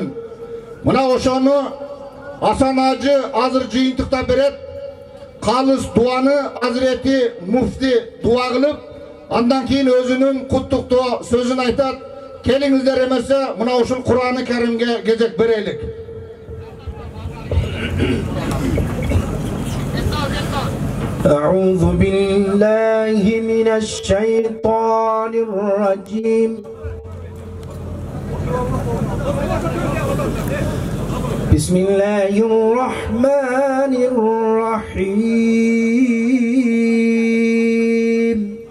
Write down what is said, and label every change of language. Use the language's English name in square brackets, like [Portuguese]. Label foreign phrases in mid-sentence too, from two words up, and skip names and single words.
[Kyrgyz] Мына ошону Хасан Ажы азыр жыйынтыкта берет, калыс дуаны Азирети Муфтий дуа кылып, андан кийин өзүнүн куттуктуу сөзүн айтат. Келиңиздер эмесе мына ошол Куран-ы Каримге кезек берейлик. [Arabic] أعوذ بالله من الشيطان الرجيم بسم الله الرحمن الرحيم